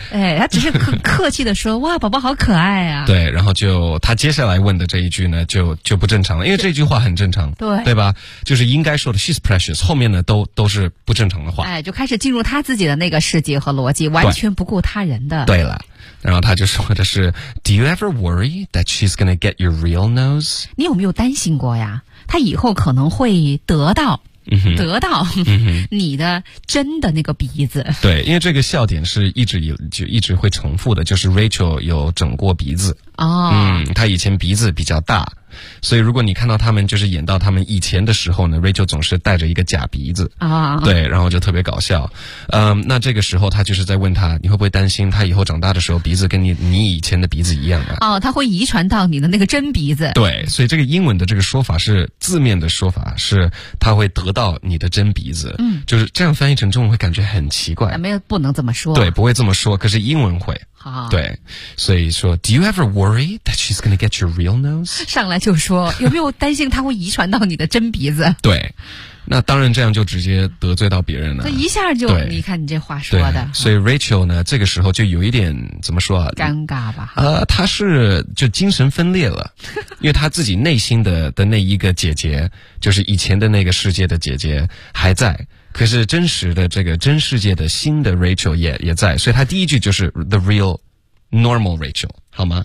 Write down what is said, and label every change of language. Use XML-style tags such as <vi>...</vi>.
<zh>哎，她只是很客气的说，哇，宝宝好可爱啊。对，然后就她接下来问的这一句呢，就不正常了，因为这句话很正常。对。对吧？就是应该说的</zh> <en>she's precious，</en> <zh>后面呢都是不正常的话。哎，就开始进入她自己的那个世界和逻辑，完全不顾他人的。对了。然后他就说的是</zh> <en>Do you ever worry that she's gonna get your real nose?</en> <zh>你有没有担心过呀？他以后可能会得到、得到你的真的那个鼻子。对，因为这个笑点是一直会重复的，就是 Rachel 有整过鼻子。哦、他以前鼻子比较大。所以如果你看到他们就是演到他们以前的时候呢， Rachel 总是带着一个假鼻子、对，然后就特别搞笑。那这个时候他就是在问他，你会不会担心他以后长大的时候鼻子跟你以前的鼻子一样啊？哦，他会遗传到你的那个真鼻子。对，所以这个英文的这个说法是字面的说法是他会得到你的真鼻子。嗯，就是这样翻译成中文会感觉很奇怪。没有，不能这么说。对，不会这么说，可是英文会。对，所以说</zh> <en>Do you ever worry that she's gonna get your real nose?</en> <zh>上来就说有没有担心她会遗传到你的真鼻子。对，那当然这样就直接得罪到别人了，一下就你看你这话说的。所以 Rachel 呢这个时候就有一点怎么说尴尬吧，她是就精神分裂了。因为她自己内心的那一个姐姐，就是以前的那个世界的姐姐还在，可是真实的这个真世界的新的 Rachel 也在，所以他第一句就是</zh> <en>The real normal Rachel，</en> <zh>好吗？</zh>